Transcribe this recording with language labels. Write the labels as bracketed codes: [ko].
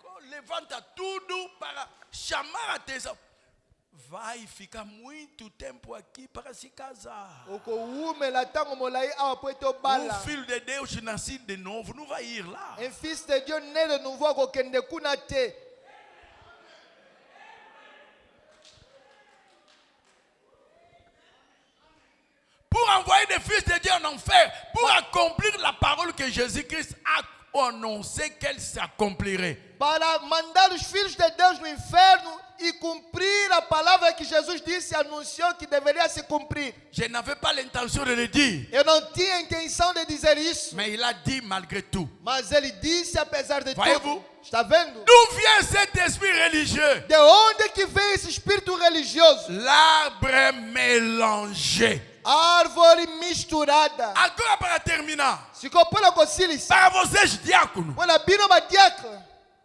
[pt] levanta tudo para chamar a atenção. Vai ficar muito tempo aqui para se casar. [ln] ukoumela tango molai awa po ete obala. [pt] Filho de Deus nascido de novo não vai ir lá. [fr] Un fils de Dieu né de nouveau [ln] akokende kuna te. [fr] Pour envoyer des fils de Dieu en enfer, pour accomplir la parole que Jésus-Christ a annoncé qu'elle s'accomplirait. [pt] Para mandar os filhos de Deus no inferno e cumprir a palavra que Jesus disse, anunciou que deveria se cumprir. [fr] Je n'avais pas l'intention de le dire, [pt] Eu não tinha intenção de dizer isso, [fr] mais il a dit malgré tout. [pt] mas ele disse apesar de [fr] Voyez-vous? [pt] tudo. Está vendo? [fr] D'où vient cet esprit religieux? [pt] De onde que vem esse espírito religioso? [fr] L'arbre mélangé. [pt] Árvore misturada. Agora para terminar, Se compõe com sílice. para vocês diáconos, Olha, [ln] bino diacre.